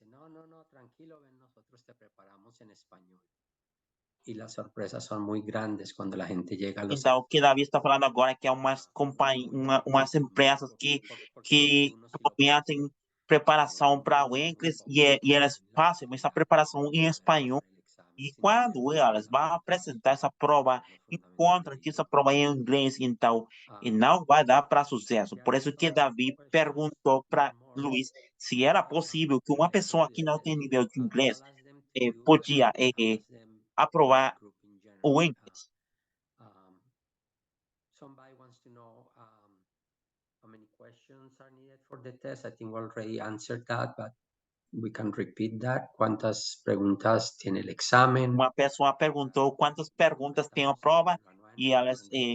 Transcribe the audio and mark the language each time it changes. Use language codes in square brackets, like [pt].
[es] No, tranquilo, ven, nosotros te preparamos en español. Y las sorpresas son muy grandes cuando la gente llega a los... [pt] Então, o que Davi está falando agora é que é umas empresas que prometem preparação para o inglês e elas fazem essa preparação em espanhol. E quando elas vão apresentar essa prova, encontram que essa prova é em inglês, então não vai dar para sucesso. Por isso que Davi perguntou para Luiz se era possível que uma pessoa que não tem nível de inglês podia aprovar o inglês. [en] Somebody wants to know how many questions are needed for the test. I think we already answered that, but we can repeat that. [es] ¿Cuántas preguntas tiene el examen? [pt] Uma pessoa perguntou quantas perguntas tem a prova e elas